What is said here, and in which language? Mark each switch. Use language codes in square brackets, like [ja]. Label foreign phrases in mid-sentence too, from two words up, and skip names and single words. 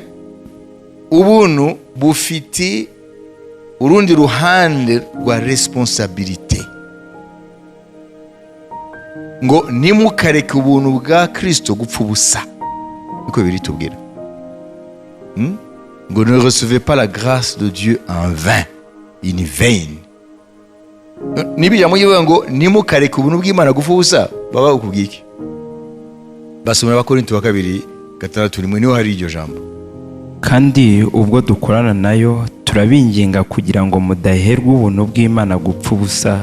[rw] Ubuntu bufite urundi ruhande rwa responsabilité. Ngo nimukareke ubuntu bwa Kristo gupfa ubusa. Niko biri tubwira. Ngo [fr] ne recevez pas la grâce de Dieu en vain, [en] in vain. [rw] Nibijya muyivuga ngo nimukareke ubuntu bw'Imana gupfa ubusa, baba ukubwiki. Basomera Abakorinto wa 2:6 niho hari iryo jambo. Kandi ubwo dukorana nayo turabinginga kugira ngo mudaherwa ubuntu bw'Imana gupfa ubusa.